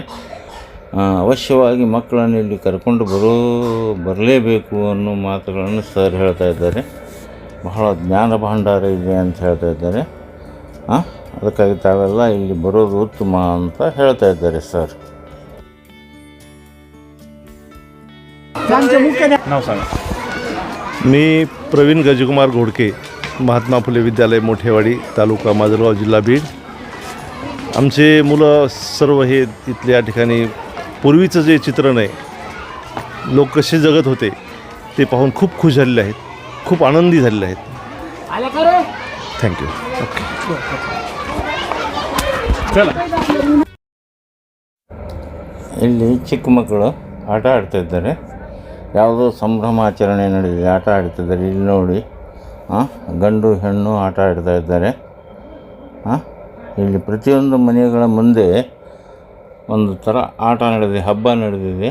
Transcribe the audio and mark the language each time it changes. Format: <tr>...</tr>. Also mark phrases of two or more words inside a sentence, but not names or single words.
<kn>ಅವಶ್ಯವಾಗಿ ಮಕ್ಕಳನ್ನು ಇಲ್ಲಿ ಕರ್ಕೊಂಡು ಬರಲೇಬೇಕು ಅನ್ನೋ ಮಾತುಗಳನ್ನು ಸರ್ ಹೇಳ್ತಾ ಇದ್ದಾರೆ. ಬಹಳ ಜ್ಞಾನ ಭಂಡಾರ ಇದೆ ಅಂತ ಹೇಳ್ತಾ ಇದ್ದಾರೆ. ಅದಕ್ಕಾಗಿ ತಾವೆಲ್ಲ ಇಲ್ಲಿ ಬರೋದು ಉತ್ತಮ ಅಂತ ಹೇಳ್ತಾ ಇದ್ದಾರೆ ಸರ್.</kn> <mr>नाव सांगा. मी प्रवीण गजकुमार घोडके, महात्मा फुले विद्यालय मोठेवाडी, तालुका माजलगाव, जिल्हा बीड. आमचे मुलं सर्व हे इथल्या या ठिकाणी पूर्वीचं जे चित्रण आहे, लोक कसे जगत होते ते पाहून खूप खुश झालेले आहेत, खूप आनंदी झालेले आहेत. थँक्यू. ओके, चला.</mr> <kn>ಇಲ್ಲಿ ಚಿಕ್ಕ ಮಕ್ಕಳು ಆಟ ಆಡ್ತಾಯಿದ್ದಾರೆ. ಯಾವುದೋ ಸಂಭ್ರಮಾಚರಣೆ ನಡೆದಿದೆ, ಆಟ ಆಡ್ತಿದ್ದಾರೆ. ಇಲ್ಲಿ ನೋಡಿ, ಗಂಡು ಹೆಣ್ಣು ಆಟ ಆಡ್ತಾ ಇದ್ದಾರೆ. ಇಲ್ಲಿ ಪ್ರತಿಯೊಂದು ಮನೆಗಳ ಮುಂದೆ ಒಂದು ಥರ ಆಟ ನಡೆದಿದೆ, ಹಬ್ಬ ನಡೆದಿದೆ.</kn>